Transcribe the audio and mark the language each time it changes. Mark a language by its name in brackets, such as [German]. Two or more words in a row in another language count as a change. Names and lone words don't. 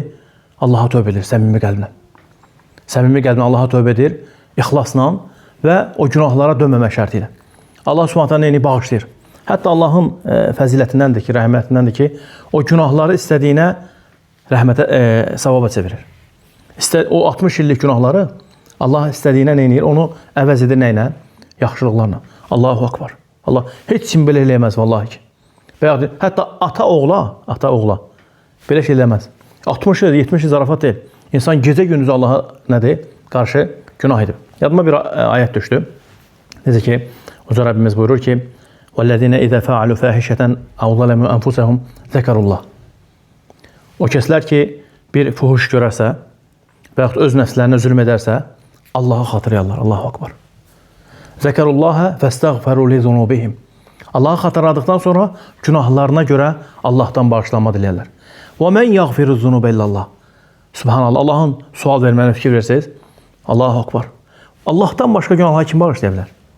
[Azerbaijani] Allaha tövbə edir, səmimi qəlblə. Səmimi qəlblə Allaha tövbə edir, ixlasla və o günahlara dönməmək şərti ilə. Allah [Arabic] سبحانه تعالى [Azerbaijani] neyini bağışlayır. Hətta Allahın fəzilətindəndir ki, rəhmətindəndir ki, o günahları istədiyinə rəhmətə, savaba çevirir. O 60 illik günahları Allah istədiyinə neyini, onu əvəz edir nəylə? Yaxşılıqlarla. [Arabic] الله أكبر. [Azerbaijani] Allah heç kim belə eləyəməz vallahi ki. Və hətta ata oğla belə şey eləməz. 60 il, 70 il zarafat deyil. İnsan gecə gündüz Allaha nədir? Qarşı günah edib. Yadıma bir ayət düşdü. Necə ki, Uca Rəbbimiz buyurur ki: [Arabic] "والذين إذا فعلوا فاحشة أو ظلموا أنفسهم ذكروا الله." [Azerbaijani] O kəslər ki, bir fuhuş görərsə və yaxud öz nəfslərinə zülm edərsə, Allahı xatırlayarlar. [Arabic] الله أكبر. ذكروا الله فاستغفروا لذنوبهم. [Azerbaijani] Allahı xatırladıqdan sonra günahlarına görə Allahdan bağışlanma diləyərlər. [Arabic] و من يغفر الذنوب إلا الله. [Azerbaijani] Subhanallah, Allahın sual verməyinə fikir versəniz, [Arabic] الله أكبر. [Azerbaijani] Allahdan başqa günahları kim bağışlaya bilər?